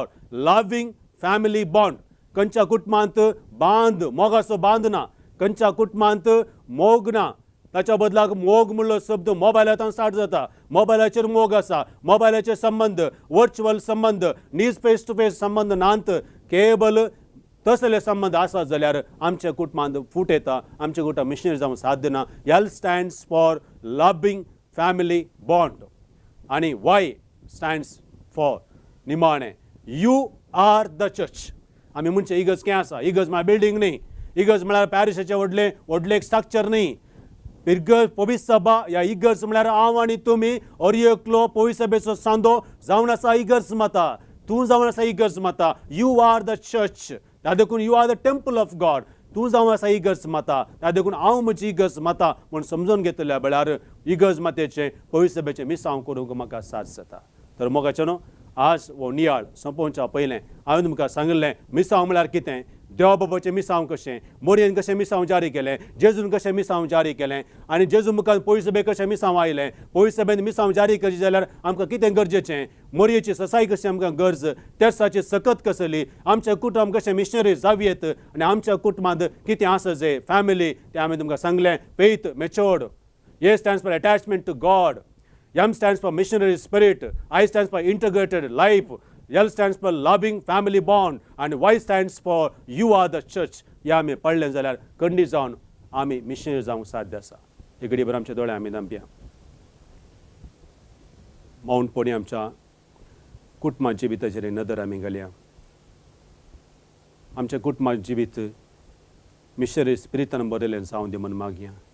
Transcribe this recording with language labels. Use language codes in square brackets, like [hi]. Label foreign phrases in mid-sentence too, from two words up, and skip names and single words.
[en] loving family bond [kok] खंयच्या कुटुंबांत मोगाचो बांद ना खंयच्या कुटुंबांत मोग ना ताच्या बदलाक मोग म्हणलो शब्द मोबायलांतल्यान स्टार्ट जाता मोबायलाचेर मोग आसा मोबायलाचे संबंध वर्च्युअल संबंध नीज [en] face to face [kok] संबंध नांत केवल तसले संबंध आसा जाल्यार आमच्या कुटुंबांत फूट येता आमचे कुटुंब मिशनरी जावंक साध्य ना [en] L stands for loving family bond. आणि Y stands for निमाणे. You are the church. [kok] आम्ही म्हणचे इगर्ज काय आसा? इगर्ज म्हळ्यार बिल्डिंग न्ही. इगर्ज म्हळ्यार पॅरिशाचें व्हडलें एक स्ट्रक्चर न्ही. पवित्र सभा या इगर्ज म्हळ्यार हांव आनी तुमी एकलो पवित्र सभेचो सांदो जावन आसा इगर्ज माता. तूं जावन आसा इगर्ज माता. [en] You are the church. [kok] त्या देखून [en] You are the temple of God. [kok] तूं जावन आसा इगर्ज माता. त्या देखून हांव म्हजी इगर्ज माता म्हूण समजून घेतल्या वेळार इगर्ज मातेचें पवित्र सभेचें मिसांव करूंक म्हाका साथ जाता. तर मोगाचेनो आज हो नियाळ सोंपोवच्या पयलें हांवें तुमकां सांगिल्लें मिसांव म्हळ्यार कितें, देवा बाबाचें मिसांव कशें, मोरयेन कशें मिसांव जारी केलें, जेजून कशें मिसांव जारी केलें आनी जेजू मुखार पवित्र सभेक कशें मिसांव आयलें. पवित्र सभेन मिसांव जारी करचें जाल्यार आमकां कितें गरजेचें, मोरयेची ससाय कशी आमकां गरज, तेर्साची सकत कसली, आमचें कुटुंब कशें मिशनरी जावयेत आनी आमच्या कुटुंबांत कितें आसा जें फॅमिली तें हांवें तुमकां सांगलें. [en] Faith matured. A stands for attachment to God. M stands for missionary spirit. I stands for integrated life. L stands for loving family bond. And Y stands for you are the church. [kok] या आमी पडलें जाल्यार खंडीत जावन आमी मिशनरी जावंक साध्य आसा. एक घडी भर आमचे दोळे आमी धांपया. मौनपणी आमच्या कुटुंबा जिविताचेर नदर आमी घालया. आमच्या कुटुंबा जिवीत मिशनरी स्पिरितान बरयलें जावं दी म्हूण मागया.